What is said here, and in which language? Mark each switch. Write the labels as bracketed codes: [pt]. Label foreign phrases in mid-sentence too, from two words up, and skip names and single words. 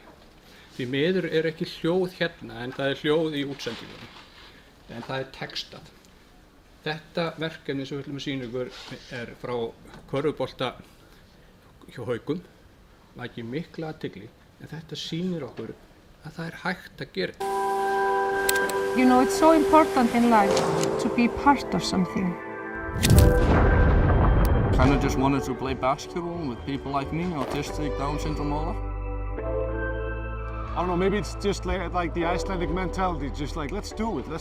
[is] Því miður er ekki hljóð hérna en það er hljóð í útsendingunum. En það er textað. Þetta verkefni sem við ætlum að sýna ykkur er frá körfubolta hjá Haukum. Vakir mikla athygli, en þetta sýnir okkur að það er hægt að gera. [en] You know, it's so important in life to be part of something. Kind of just wanted to play basketball with people like me, autistic, Down syndrome, all that. I don't know, maybe it's just like the Icelandic mentality, just like, let's do it.